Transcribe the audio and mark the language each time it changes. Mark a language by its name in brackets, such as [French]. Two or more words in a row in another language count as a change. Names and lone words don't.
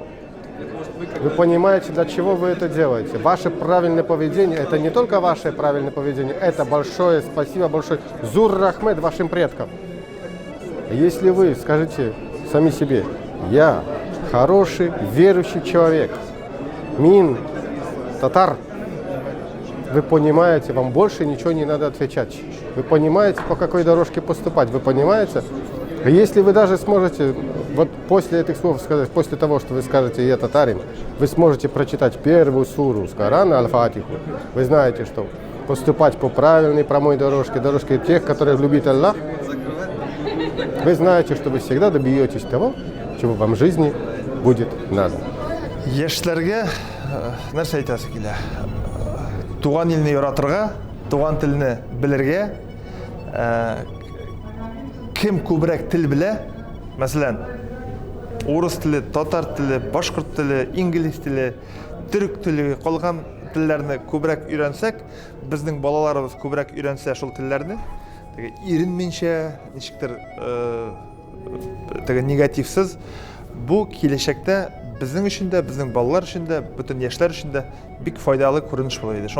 [Russian] Вы понимаете, для чего вы это делаете. Ваше правильное поведение – это не только ваше правильное поведение, это большое спасибо, большое [Tatar] зур рахмет [Russian] вашим предкам. Если вы скажете сами себе «я хороший верующий человек», [Tatar] «мин», «татар», [Russian] вы понимаете, вам больше ничего не надо отвечать. Вы понимаете, по какой дорожке поступать, вы понимаете? Если вы даже сможете, после этих слов сказать, после того, что вы скажете «я татарин», вы сможете прочитать первую суру с Корана, Аль-Фатиху. Вы знаете, что поступать по правильной, прямой дорожке тех, которых любит Аллах, вы знаете, что вы всегда добьетесь того, чего вам в жизни будет надо. [Tatar] Яшьләргә нәрсә әйтәсе килә? Туган илне яратырга, туган телне белергә, кем күбрәк тел белә? Мәсәлән, урыс теле, татар теле, башкорт теле, инглиз теле, төрек теле, калган телләрне күбрәк өйрәнсәк, безнең балаларыбыз күбрәк өйрәнсә шул телләрне, иренмичә, ничектер негативсыз, бу киләчәктә безнең өчен дә, безнең балалар өчен дә, бөтен яшьләр өчен дә бик файдалы күренеш булыр иде.